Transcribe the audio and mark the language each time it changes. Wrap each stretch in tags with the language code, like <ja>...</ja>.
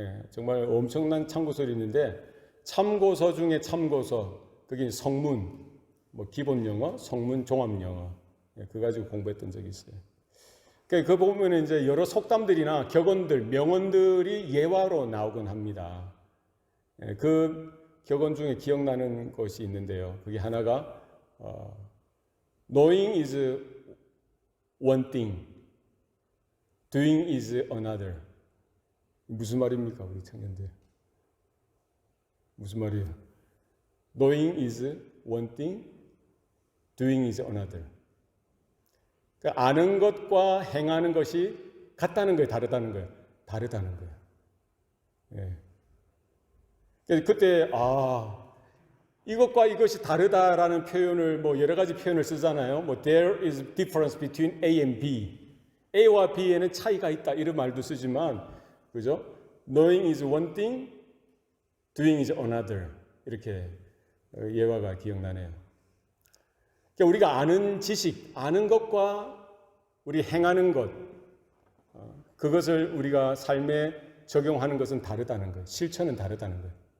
<ko>정말 엄청난 참고서리 있는데 참고서 중에 참고서 그게 성문, 뭐 기본 영어, 성문 종합 영어 그거 가지고 공부했던 적이 있어요. 그 보면 이제 여러 속담들이나 격언들, 명언들이 예화로 나오곤 합니다. 그 격언 중에 기억나는 것이 있는데요. 그게 하나가</ko> <en>Knowing is one thing, doing is another.</en> <ko>무슨 말입니까, 우리 청년들? 무슨 말이에요?</ko> <en>Knowing is one thing, doing is another.</en> <ko>그러니까 아는 것과 행하는 것이 같다는 거예요, 다르다는 거예요? 다르다는 거예요. 그래서 그때 이것과 이것이 다르다라는 표현을 뭐 여러 가지 표현을 쓰잖아요.</ko> <en>뭐 there is difference between A and B.</en> <ko>A와 B에는 차이가 있다 이런 말도 쓰지만 그죠?</ko> <en>Knowing is one thing, doing is another.</en> <ko>이렇게 예화가 기억나네요. 그러니까 우리가 아는 지식, 아는 것과 우리 행하는 것, 그것을 우리가 삶에 적용하는 것은 다르다는 거예요. 실천은 다르다는 거예요.</ko>